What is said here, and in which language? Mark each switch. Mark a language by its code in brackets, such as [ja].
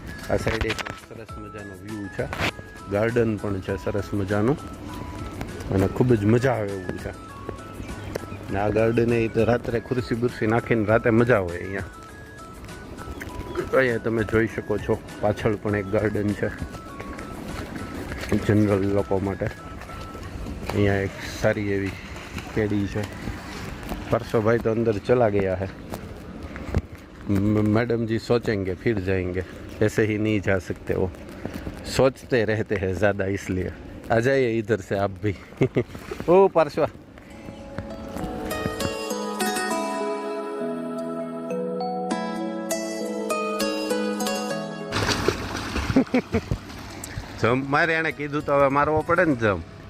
[gu] આ સાઈડ એક સરસ મજાનો વ્યૂ છે. ગાર્ડન પણ છે સરસ મજાનું અને ખૂબ જ મજા આવે એવું છે. ને આ ગાર્ડન એ તો રાત્રે ખુરશી બુરશી નાખીને રાતે મજા હોય અહીંયા તમે જોઈ શકો છો. પાછળ પણ એક ગાર્ડન છે જનરલ લોકો માટે. અહીંયા એક સારી એવી કેડી છે. [hi] परसों भाई तो अंदर चला गया है. मैडम जी सोचेंगे फिर जाएंगे, ऐसे ही नहीं जा सकते. वो सोचते रहते हैं ज़्यादा, इसलिए आ जाइए इधर से आप भी. [gu] ओ परसों જમ મારે એને કીધું તો હવે મારવો પડે ને જમ.